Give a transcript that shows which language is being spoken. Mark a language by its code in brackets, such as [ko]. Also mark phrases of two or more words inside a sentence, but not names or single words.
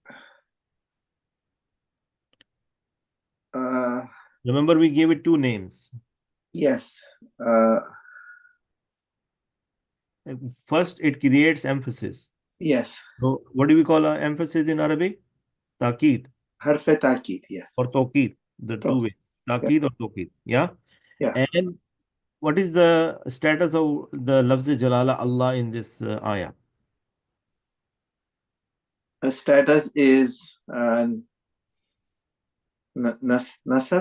[en] Remember, we gave it two names. Yes. First, it creates emphasis. Yes. So, what do we call our emphasis in Arabic? Taqid. [ar] حرف تأكيد, [en] yes. Or Tawqid. The two ways. Taqid or Tawqid. Yeah? Yeah. And what is the status of the [ar] لفظ جلالة الله [en] in this ayah? The status is Nasab.